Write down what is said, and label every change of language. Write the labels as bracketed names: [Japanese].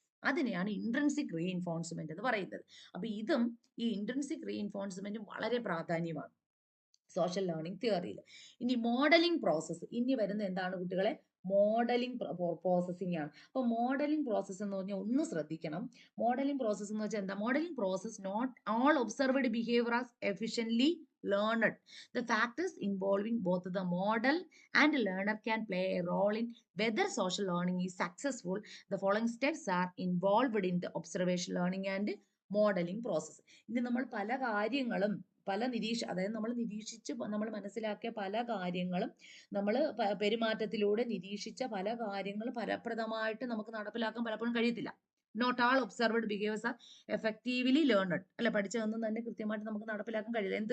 [Malayalam] അതിനെയാണ് intrinsic reinforcement എന്ന് പറയുന്നത്. അപ്പൊ ഇതും ഈ ഇൻട്രിൻസിക് റീഇൻഫോഴ്സ്മെന്റും വളരെ പ്രാധാന്യമാണ് സോഷ്യൽ ലേണിംഗ് തിയറിയിൽ. ഇനി മോഡലിംഗ് പ്രോസസ്സ്, ഇനി വരുന്ന എന്താണ് കുട്ടികളെ? മോഡലിംഗ് പ്രോസസ്സിംഗ് ആണ്. അപ്പൊ മോഡലിംഗ് പ്രോസസ്സ് എന്ന് പറഞ്ഞാൽ ഒന്ന് ശ്രദ്ധിക്കണം. മോഡലിംഗ് പ്രോസസ്സ് എന്ന് വെച്ചാൽ എന്താ? [English] Modelling process not all observed behaviour as efficiently learned. The factors involving both the model and learner can play a role in whether social learning is successful. The following steps are involved in the observation learning and modeling process. [Malayalam] ഇനി നമ്മൾ പല കാര്യങ്ങളും അതായത് നമ്മൾ നിരീക്ഷിച്ച് നമ്മൾ മനസ്സിലാക്കിയ പല കാര്യങ്ങളും നമ്മൾ പെരുമാറ്റത്തിലൂടെ നിരീക്ഷിച്ച പല കാര്യങ്ങളും ഫലപ്രദമായിട്ട് നമുക്ക് നടപ്പിലാക്കാൻ പലപ്പോഴും കഴിയത്തില്ല. [English] Not all observed behaviours are effectively learned. [Malayalam] അല്ലെ, പഠിച്ചതൊന്നും തന്നെ കൃത്യമായിട്ട് നമുക്ക് നടപ്പിലാക്കാൻ കഴിയില്ല.